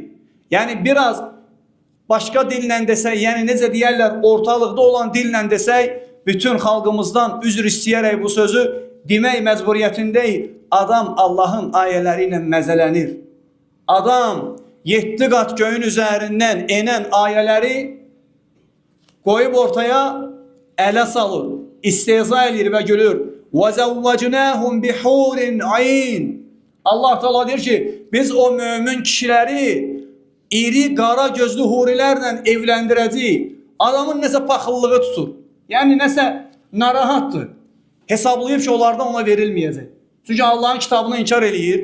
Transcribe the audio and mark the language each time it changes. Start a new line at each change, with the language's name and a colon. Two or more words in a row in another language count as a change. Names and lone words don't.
Azerbaijani: Yəni biraz başqa dillə desək, yəni necə deyərlər, ortalıqda olan dillə desək, bütün xalqımızdan üzr istəyərək bu sözü demək məcburiyyətindəyik. Adam Allahın ayələri ilə məzələnir. Adam 7 qat göyün üzərindən enən ayələri qoyub ortaya ələ salır, istehza eləyir və gülür.
Arabic: وَزَوَّجْنَاهُمْ بِحُورٍ عَيْنٍ
Azerbaijani: Allah Teala deyir ki, biz o mömin kişiləri iri, qara gözlü hurilərlə evləndirəcəyik. Adamın nəsə paxıllığı tutur. Yəni nəsə narahatdır. Hesablayıb ki, onlardan ona verilməyəcək. Çünki Allahın kitabını inkar eləyir.